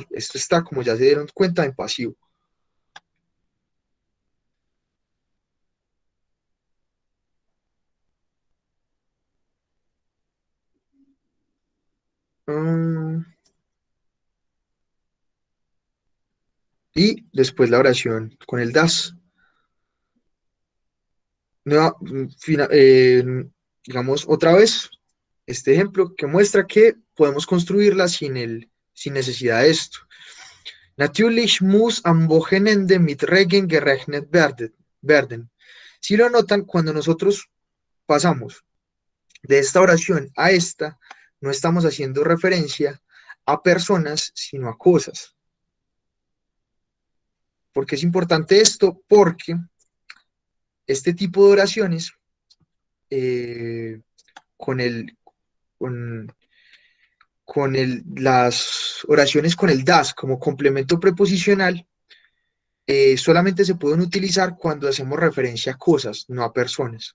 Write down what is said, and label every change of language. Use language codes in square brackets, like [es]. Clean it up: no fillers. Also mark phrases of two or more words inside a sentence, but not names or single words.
[es] Esto está, como ya se dieron cuenta, en pasivo. Mm, y después la oración con el das. Digamos otra vez este ejemplo que muestra que podemos construirla sin necesidad de esto. [de] Natürlich muss am Wochenende mit Regen gerechnet werden. [es] Si lo notan, cuando nosotros pasamos de esta oración a esta, no estamos haciendo referencia a personas, sino a cosas. ¿Por qué es importante esto? Porque este tipo de oraciones con las oraciones con el das como complemento preposicional solamente se pueden utilizar cuando hacemos referencia a cosas, no a personas.